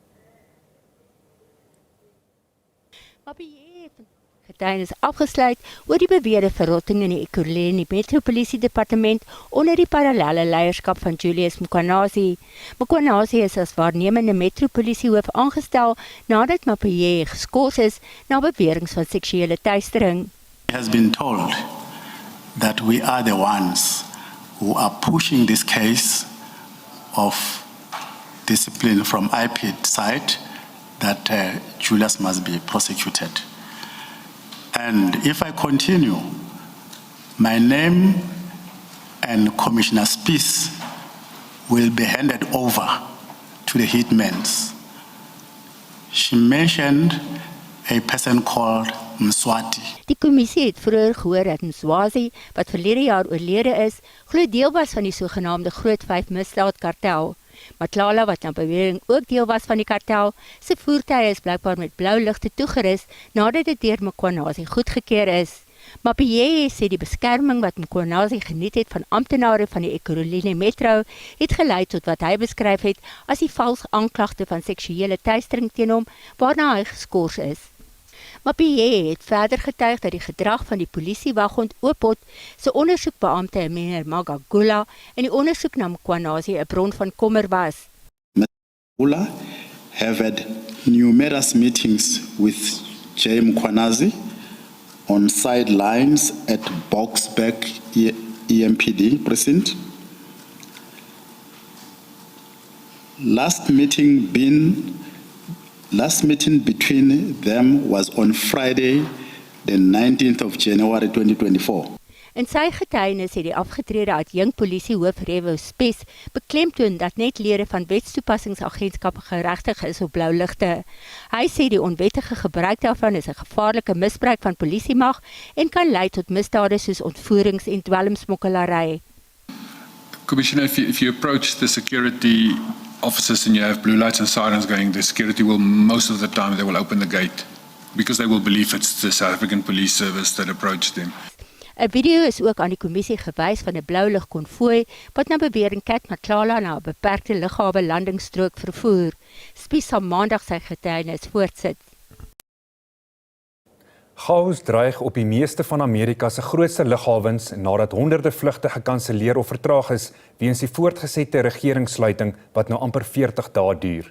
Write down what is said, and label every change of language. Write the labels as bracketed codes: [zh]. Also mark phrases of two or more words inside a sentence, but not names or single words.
[af] Mapeyeye getuienis afgesluit oor die beweerde verrotting in die Ekurhuleni Metropolisie Departement onder die parallelle leierskap van Julius Mkhwanazi. Mkhwanazi is as waarnemende metropolisiehoof aangestel nadat Mapeyeye geskort is na beweringe van seksuele teistering. [en] Has been told that we are the ones who are pushing this case of discipline from IPID side that Julius must be prosecuted. And if I continue, my name and Commissioner Spies will be handed over to the hitmen. She mentioned a person called Mswati. [af] Die kommissie het vroeër gehoor dat Mswazi, wat verlede jaar oorlede is, glo deel was van die sogenaamde Groot 5 misdaadkartel. Matlala, wat na bewering ook deel was van die kartel, se voertuie is blykbaar met blou ligte toegerus nadat dit deur Mkhwanazi goedgekeur is. Mapeyeye sê die beskerming wat Mkhwanazi geniet het van amptenare van die Ekurhuleni Metro het gelei tot wat hy beskryf het as die valse aanklagte van seksuele teistering teen hom waarna hy geskort is. Mapeyeye het verder getuig dat die gedrag van die polisiewaghond Oopot se ondersoekbeampte meneer Magagula en die ondersoek na Mkhwanazi 'n bron van kommer was. [en] Lula have had numerous meetings with Jay Mkhwanazi on sidelines at Boksburg EMPD precinct. Last meeting between them was on Friday, the 19th of January 2024. [af] In sy getuienis het die afgetrede adjunk polisiehoof Revo Spes beklemtoon dat net lede van wetstoepassingsagentskappe geregtig is op blou ligte. Hy sê die onwettige gebruik daarvan is 'n gevaarlike misbruik van polisiemag en kan lei tot misdade soos ontvoerings en dwelmsmokkelary. [en] Commissioner, if you approach the security officers and you have blue lights and sirens going, the security will, most of the time, they will open the gate because they will believe it's the South African Police Service that approached them. [af] 'n Video is ook aan die kommissie gewys van 'n blou lig konvooi wat na bewering Cat Matlala na 'n beperkte lughawe landingsstrook vervoer. Spies sal maandag sy getuienis voortsit. Chaos dreig op die meeste van Amerika se grootste lughawens nadat honderde vlugte gekanselleer of vertraag is weens die voortgesette regeringssluiting wat nou amper 40 dae duur.